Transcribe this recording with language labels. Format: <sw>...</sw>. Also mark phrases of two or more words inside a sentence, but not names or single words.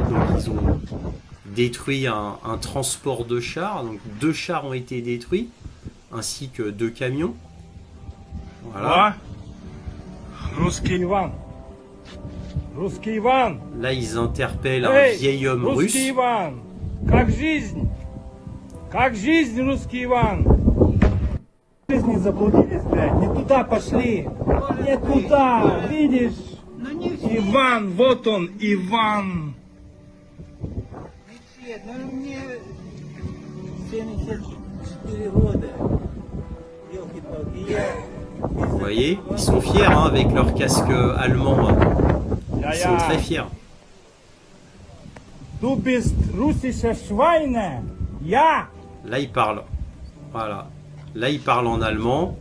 <fr>Donc ils ont détruit un transport de chars, donc 2 chars ont été détruits, ainsi que 2 camions. Voilà.</fr> <ru>Русский Иван. Русский Иван.</ru> <fr>Là, ils interpellent un vieil homme russe.</fr> <ru>Русский Иван. Как жизнь? Как жизнь, русский Иван? Жизни заблудились, блядь. Не туда пошли. Не туда, видишь? Иван, вот он, Иван. Ну мне 74 года.</ru> <fr>Vous voyez, ils sont fiers hein, avec leur casque allemand. Ils sont très fiers.</fr> <de>Du bist russische Schweine. Ja.</de> <fr>Là, ils parlent. Voilà. Là, ils parlent en allemand.</fr>